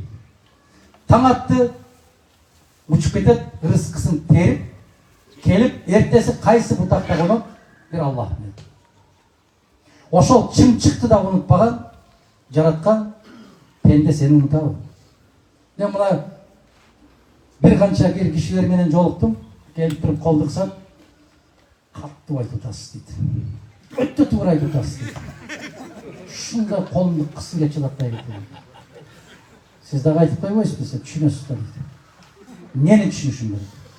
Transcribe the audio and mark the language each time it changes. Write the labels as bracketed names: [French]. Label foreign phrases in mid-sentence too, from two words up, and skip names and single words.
[Kyrgyz] Таң атты, учуп кетет, рызкысын терип, келип, эртеси кайсы бутакта конот, бир Аллах билет. Ошол чымчыкты да унутпаган, жараткан пенде сени унутабы? Мен мына Бир канча кишилер менен жолуктум. Келип туруп колдуксат, каттуу айтып атасыз дейт. Өтө туура айтып атасыз дейт. Ушундай колумду кысып эле чылаттай кетти. Сиз дагы айтып койбойсузбу десе, түшүнөсүз да дейт. Эмнени түшүнүшүм керек?